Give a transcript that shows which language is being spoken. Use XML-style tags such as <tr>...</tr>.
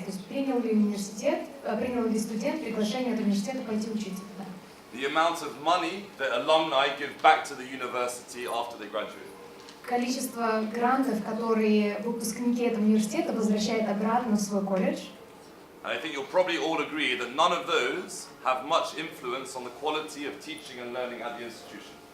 <ru>То есть принял ли студент приглашение от университета пойти учиться туда.</ru> <en>The amount of money that alumni give back to the university after they graduate.</en> <ru>Количество грантов, которые выпускники этого университета возвращают обратно в свой колледж.</ru> <en>And I think you'll probably all agree that none of those have much influence on the quality of teaching and learning at the institution.</en>